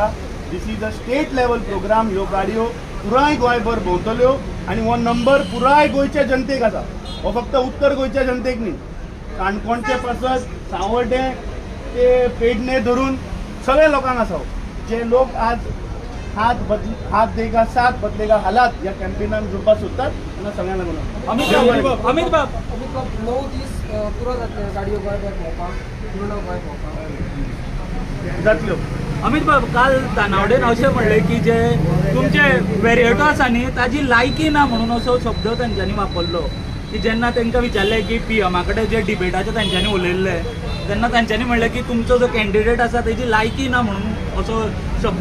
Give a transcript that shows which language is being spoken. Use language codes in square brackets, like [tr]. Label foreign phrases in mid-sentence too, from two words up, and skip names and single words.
[en] This is a state level program. [kok] ह्यो गाडयो पुराय गोंयभर भोंवतल्यो आनी हो नंबर पुराय गोंयच्या जनतेक आसा. हो फक्त उत्तर गोंयच्या जनतेक न्ही काणकोणचे पासत सावर्डे ते पेडणे धरून सगळे लोकांक आसा. जे लोक आज [hi] हात देगा साथ बदलेगा हालात [kok] ह्या कॅम्पेनान जुळपाक सोदतात तेन्ना सगळ्यांक लागून अमित बाब 9 दीस पुरो जातले गाडयो गोंयभर भोंवपाक पूर्ण गोंय भोंवपाक जातल्यो. अमित बाब काल दानावडेन अशें म्हणलें की जे तुमचे वेरिएटो आसा न्ही ताजी लायकी ना म्हणून असो शब्द तांच्यांनी वापरलो की जेन्ना तांकां विचारलें की PMA कडेन जे डिबेटाचे तांच्यांनी उलयल्ले तेन्ना तांच्यांनी म्हणलें की तुमचो जो कॅन्डिडेट आसा ताजी लायकी ना म्हणून असो शब्द